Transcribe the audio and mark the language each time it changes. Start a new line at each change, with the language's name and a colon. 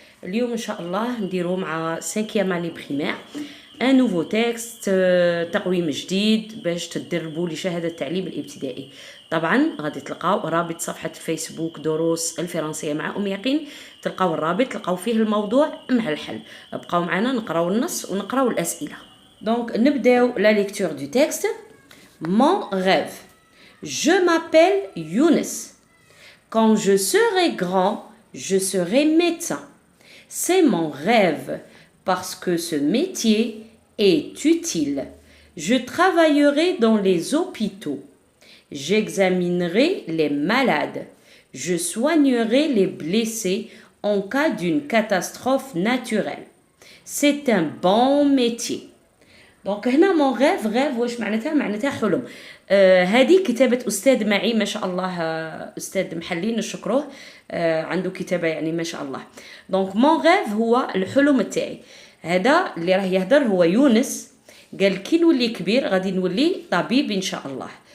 Arabic: اليوم إن شاء الله نديرو مع
French: 5e année primaire
Arabic: ان نوفو تكست، تقويم جديد باش تدربوا لشهادة التعليم الابتدائي. طبعا غادي تلقاو رابط صفحة الفيسبوك دروس الفرنسية مع أم يقين، تلقاو الرابط، تلقاو فيه الموضوع مع الحل. بقاو معنا نقراو النص ونقراو الأسئلة.
French: Donc,
Arabic: نبداو
French: la lecture du texte. Mon rêve. Je m'appelle Younes. Quand je serai grand, je serai médecin. C'est mon rêve parce que ce métier est utile. Je travaillerai dans les hôpitaux. J'examinerai les malades. Je soignerai les blessés en cas d'une catastrophe naturelle. C'est un bon métier.
Arabic: دونك هنا مون غيف واش معناتها حلم. هذه كتابة أستاذ معي ما شاء الله، أستاذ محلي نشكروه، عنده كتابة يعني ما شاء الله. دونك مون غيف هو الحلم تاعي. هذا اللي راه يهدر هو يونس، قال كي نولي كبير غادي نولي طبيب إن شاء الله.